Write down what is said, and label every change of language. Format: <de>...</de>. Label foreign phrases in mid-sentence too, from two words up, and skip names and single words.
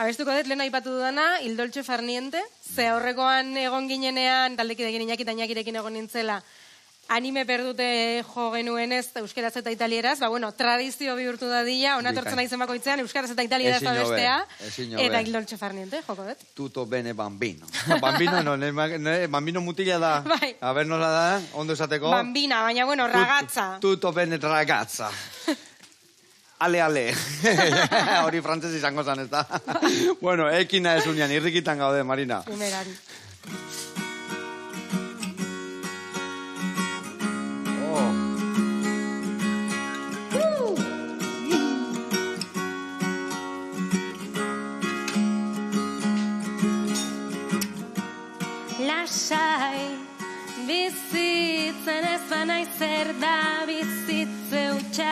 <eu>Abestuko dut, lehen aipatu dudana, Il Dolce Far Niente, ze aurrekoan egon ginenean, taldekidekin Iñaki eta Iñakirekin egon nintzela, anime perdute jo genuenez, euskeraz eta italieraz, bueno, tradizio bihurtu dadila, onatortzen naizen bakoitzean, euskeraz eta italieraz Ezin hobe, bestea, ezin hobe. eta Il Dolce Far Niente, joko dut.</eu> <it>Tutto bene bambino. Bambino no, bambino</it> <eu>mutila da. Bai.</eu> <es>A ver,</es> <eu>nola da, ondo esateko. Bambina, baina, bueno, ragazza.</eu> <it>Tutto bene ragazza.</it> <eu>Ale. Hori frantzez izango zan, ez da. Bueno, ekina ez unian, irrikitan gaude, Marina. Primerari. Oh. Lasai, bizitzen ez banaiz zer da bizitze hutsa.</eu>